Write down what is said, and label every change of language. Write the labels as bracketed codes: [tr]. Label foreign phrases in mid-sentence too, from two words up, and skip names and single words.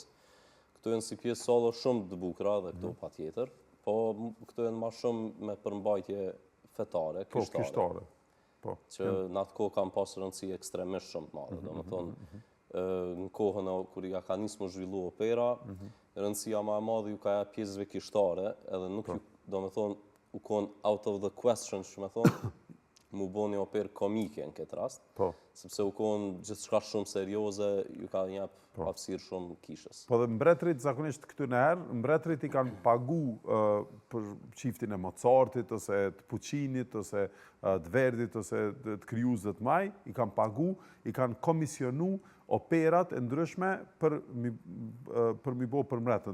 [sq] Këtu jenë si pjesë solo shumë të bukra dhe këtu pa tjetër, po këtu jenë ma shumë me përmbajtje fetare, kishtare. Që në atë kohë kam pasë rëndësi ekstremisht shumë të madhe. Do më thonë, në kohën kër ja ka nisë më zhvillu opera, rëndësia ma e madhe ju ka ja pjesëve kishtare, edhe nuk ju, do më thonë, u konë [en] out of the question, [sq] që me thonë, mu bo një operë komike në këtë rast, sepse u konë gjithë shka shumë serioze, ju ka njëpë hapësirë shumë kishës. Po dhe mbretrit, zakonisht këtu në herë, mbretrit i kanë pagu për qiftin e Mozartit, ose të Puccinit, ose të Verdit, ose të Kryuzët maj, i kanë pagu, i kanë komisionu operat e ndryshme për mi bo për mbretën.